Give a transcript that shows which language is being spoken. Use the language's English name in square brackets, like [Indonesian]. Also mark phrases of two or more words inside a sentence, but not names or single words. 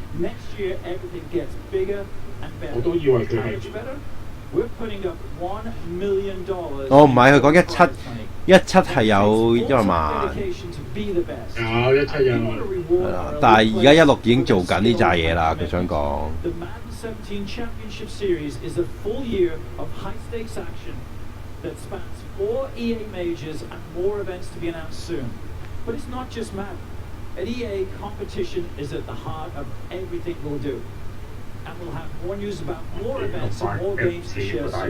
[Cantonese] 我都以為佢係。哦，唔係，佢講17係有1萬。有17有。係啦，但係而家16已經做緊呢扎嘢啦，佢想講。 [English] 17 Championship Series is a full year of high-stakes action that spans 4 EA majors and more events to be announced soon. But it's not just Madden. At EA, competition is at the heart of everything we'll do. And we'll have more news about more events and more games to share soon.